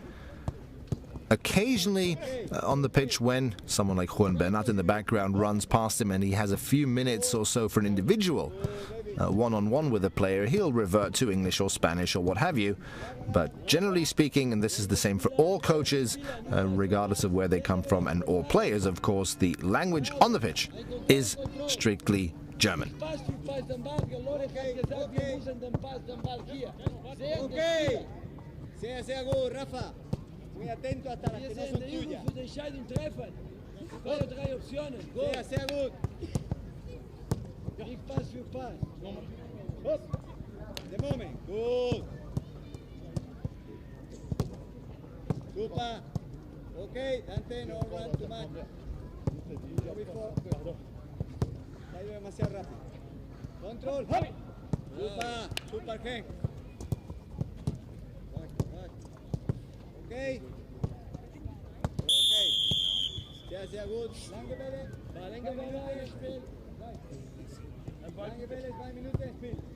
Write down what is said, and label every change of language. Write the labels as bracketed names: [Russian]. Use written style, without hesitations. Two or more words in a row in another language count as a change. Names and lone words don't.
[English] Occasionally on the pitch, when someone like Juan Bernat in the background runs past him and he has a few minutes or so for an individual one-on-one with a player, he'll revert to English or Spanish or what have you. But generally speaking, and this is the same for all coaches, regardless of where they come from, and all players, of course, the language on the pitch is strictly German. Okay. [German] Sehr gut, Rafa. [Spanish] Muy atento hasta las que no son tuyas. [German] Sehr gut. [English] Big pass [German] für Pass. Hopp. [English] The moment. Good. Super. Okay, Dante, no run too much. Go before. [Spanish] Ha ido demasiado rápido. Control. Super. Super, Hank. [German] Okay. Okay. Sehr, sehr gut. Lange Bälle. Lange Bälle, Spiel. Lange Bälle, 2 Minuten, Spiel.